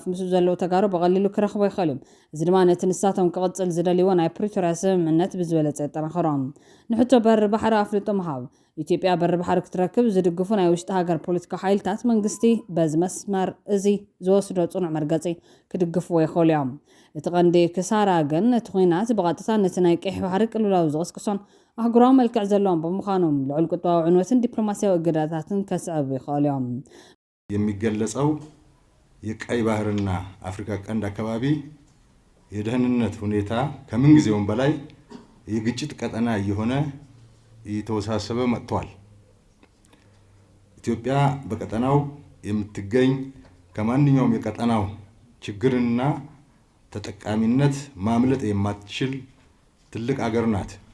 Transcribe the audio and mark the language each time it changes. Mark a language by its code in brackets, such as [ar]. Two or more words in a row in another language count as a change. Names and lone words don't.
[ti] ምስ ዘለዉ ተጋሩ በቐሊሉ ክረኽቦ ይኽእል እዩ። እዚ ድማ ነቲ ንሳቶም ክቕጽል ዝደልይዎ ናይ ፕሪቶርያ ስምምዕነት ብዝበለጸ የጠናኽሮም። ንሕቶ በሪ ባሕሪ ኣፍልጦ ምሃብ ኢትዮጵያ በሪ ባሕሪ ክትረክብ ዝድግፉ ናይ ውሽጢ ሃገር ፖለቲካ ሓይልታት መንግስቲ በዚ መስመር እዚ ዝወስዶ ጽኑዕ መርገፂ ክድግፍዎ ይኽእሉ እዮም። እቲ ቀንዲ ክሳራ ግን እቲ ኩናት ብቐጥታ ነቲ ናይ ቀይሕ ባሕሪ ቅልውላው ዝቕስቅሶን ኣህጉራዊ መልክዕ ዘለዎም ብምዃኖም ልዑል ቁጠባዊ ዕንወትን ዲፕሎማሲያዊ እገዳታትን ከስዕቡ ይኽእሉ እዮም። [am] የሚገለጸው የቀይ ባህርና አፍሪካ ቀንድ አካባቢ የደህንነት ሁኔታ ከምን ጊዜውም በላይ የግጭት ቀጠና እየሆነ እየተወሳሰበ መጥቷል። ኢትዮጵያ በቀጠናው የምትገኝ ከማንኛውም የቀጠናው ችግርና ተጠቃሚነት ማምለጥ የማትችል ትልቅ አገር ናት።